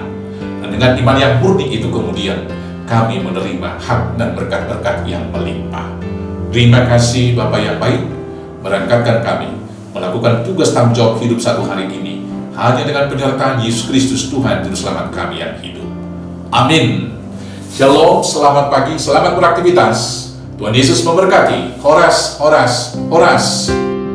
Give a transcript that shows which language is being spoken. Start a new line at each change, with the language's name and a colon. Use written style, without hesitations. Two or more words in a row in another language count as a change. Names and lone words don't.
Indonesian: Dan dengan iman yang murni itu kemudian kami menerima hak dan berkat-berkat yang melimpah. Terima kasih Bapa yang baik, berangkatkan kami melakukan tugas tanggung jawab hidup satu hari ini hanya dengan penyertaan Yesus Kristus Tuhan Juru Selamat kami yang hidup. Amin. Shalom, selamat pagi, selamat beraktivitas. Tuhan Yesus memberkati.
Batak Simalungun: Horas, horas, horas.